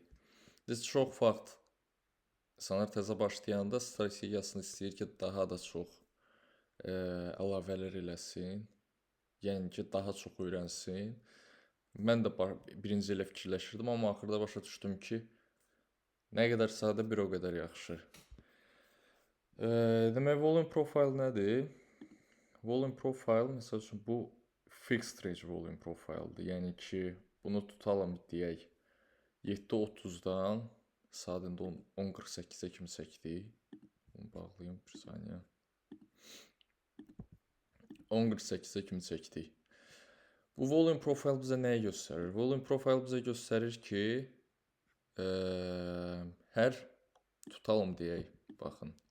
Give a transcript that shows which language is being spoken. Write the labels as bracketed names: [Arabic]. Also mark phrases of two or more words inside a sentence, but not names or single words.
[Azerbaijani] Biz çox vaxt insanlar təzə başlayanda strategiyasını istəyir ki, daha da çox əlavələr eləsin. Yəni ki, daha çox öyrənsin. Mən də birinci elə fikirləşirdim, amma axırda başa düşdüm ki, nə qədər sadə, bir o qədər yaxşı. Demək, [English] volume profile nədir? Volume profile, [Azerbaijani] məsəl üçün, bu [English] fixed range volume profile'dır. [Azerbaijani] Yəni ki, bunu tutalım, deyək, 7.30-dan saat indi 10.48-ə kimi çəkdik. Bunu bağlayayım bir saniyə. 10.48-ə kimi çəkdik. Bu [English] volume profile [Azerbaijani] bizə nəyi göstərir? [English] Volume profile [Azerbaijani] bizə göstərir ki, hər tutalım deyək, baxın.